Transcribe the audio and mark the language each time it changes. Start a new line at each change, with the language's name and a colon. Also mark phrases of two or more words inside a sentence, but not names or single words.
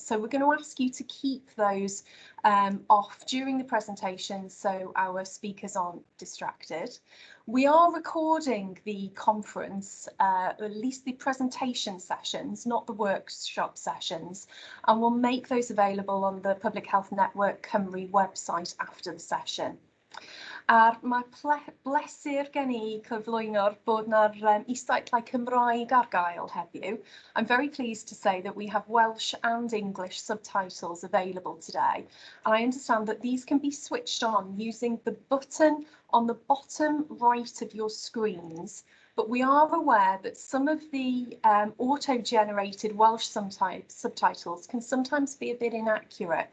English: So we're going to ask you to keep those off during the presentation so our speakers aren't distracted. We are recording the conference, at least the presentation sessions, not the workshop sessions, and we'll make those available on the Public Health Network Cymru website after the session.
Welsh: Mae bleser gen I cyflwyno'r bod na'r isdailau Cymraeg ar gael heddiw.
English: I'm very pleased to say that we have Welsh and English subtitles available today, and I understand that these can be switched on using the button on the bottom right of your screens. But we are aware that some of the auto-generated Welsh subtitles can sometimes be a bit inaccurate.